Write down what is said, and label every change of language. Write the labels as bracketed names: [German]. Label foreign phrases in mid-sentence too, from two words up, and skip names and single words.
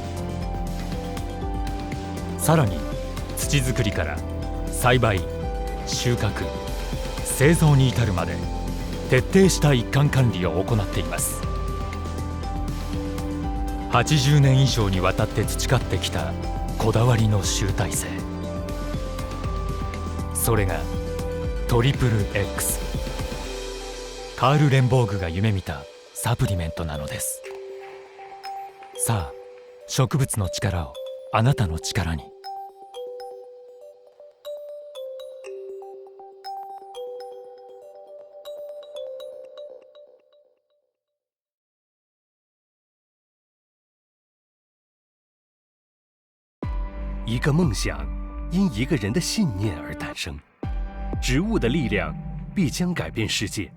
[Japanese] さらに土作りから栽培、収穫、製造に至るまで徹底した一貫管理を行っています。80年以上にわたって培ってきたこだわりの集大成、それがトリプル X、 カール・レンボーグが夢見たサプリメントなのです。さあ、植物の力をあなたの力に。 [Chinese] 一个梦想因一个人的信念而诞生，植物的力量必将改变世界。